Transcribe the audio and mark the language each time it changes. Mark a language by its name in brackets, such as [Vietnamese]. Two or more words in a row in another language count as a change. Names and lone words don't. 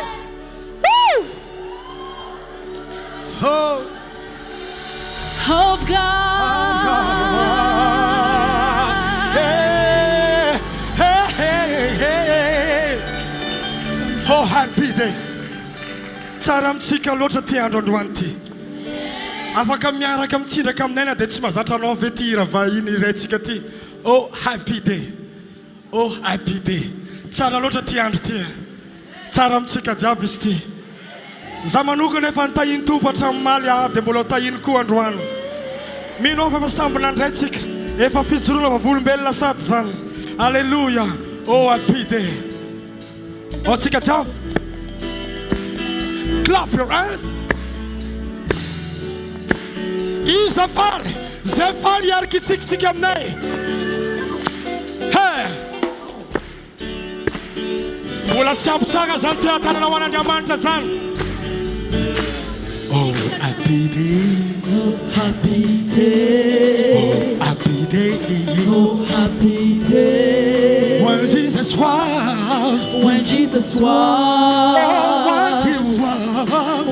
[English] Woo! Of God. Oh, happy day. [Malagasy] Saramtsika loatra ty andro androany ty. Afaka miaraka mitsindraka aminay dia tsy mahazatra anao ve ty hira vahiny iraintsika ty. [English] Oh, happy day. Oh, happy day. [Malagasy] Tsara loatra ty andro ty. Tsara amintsika jiaby izy ty. Za manokana efa nitahiny tompo hatramin'ny maly dia mbola tahiny koa androany. Mino fa efa samby nandraintsika. Efa fijoroana vavolombelona sady zany. [English] Alleluia. Oh, happy day. [Malagasy] Oh, tsika jiaby. [English] Clap your hands. [Malagasy] Isa faly. Zay faly iaraka itsikitsika aminay. [English] Hey. [Malagasy] Mbola tsy ampy tsara zany ty atanana ho an'Andriamanitra zany. [English] Oh, happy day. Oh, happy day. Oh, happy day. Oh, happy day. When Jesus was. When Jesus was. Oh, when he was.